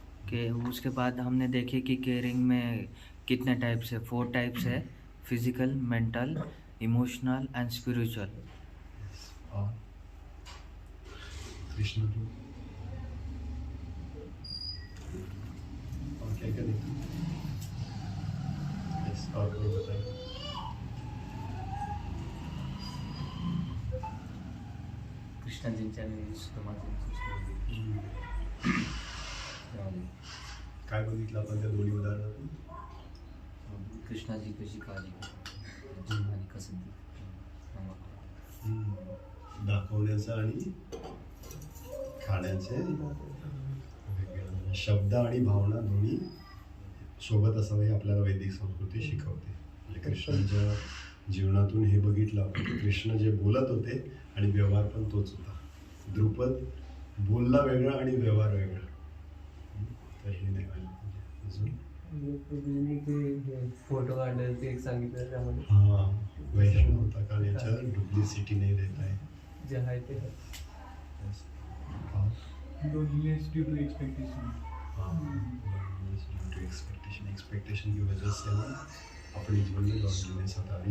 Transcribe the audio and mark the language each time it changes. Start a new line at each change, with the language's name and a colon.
Hindi: कि उसके बाद हमने देखे कि केयरिंग में कितने टाइप्स है, 4 टाइप्स है, physical, mental, emotional and spiritual. और कृष्ण को और क्या क्या देखा? यस, और कोई बताइए।
Marathi: कृष्णाजींच्या आणि सुदामाजींची काय बघितलं आपण त्या दोन्ही उदाहरणातून? कृष्णाजी कशी काळजी करतात आणि कसं दाखवण्याचं आणि खाण्याचे शब्द आणि भावना दोन्ही सोबत असावं हे आपल्याला वैदिक संस्कृती शिकवते। म्हणजे कृष्णाच्या जीवनातून हे बघितलं आपण की कृष्ण जे बोलत होते आणि व्यवहार पण तोच होता। द्रुपद बोलला वेगळा आणि व्यवहार वेगळा, तर हे नाही व्हायला पाहिजे। अजून फोटो काढायला ते एक सांगितलं त्यामध्ये
Hindi: हाँ, वैष्णव होता का नेचर डुप्लिसिटी नहीं रहता है।
Marathi: जे आहे ते
English: Loneliness due to expectation.
Hindi: Expectation की वजह से हम अपने जीवन में लॉन्लीनेस आता है।